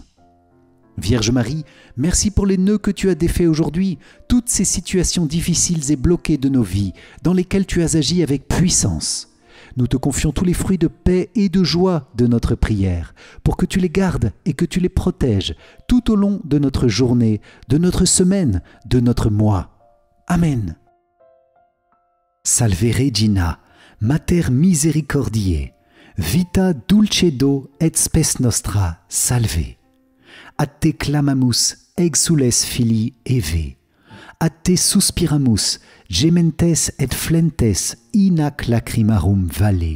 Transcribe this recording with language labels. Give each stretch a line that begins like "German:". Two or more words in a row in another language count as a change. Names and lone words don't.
French: Vierge Marie, merci pour les nœuds que tu as défaits aujourd'hui, toutes ces situations difficiles et bloquées de nos vies, dans lesquelles tu as agi avec puissance. Nous te confions tous les fruits de paix et de joie de notre prière, pour que tu les gardes et que tu les protèges tout au long de notre journée, de notre semaine, de notre mois. Amen.
Latin: Salve Regina, Mater misericordiae, vita dulcedo et spes nostra, salve. A te clamamus, exules filii Eve. A te suspiramus, gementes et flentes in ac lacrimarum vale.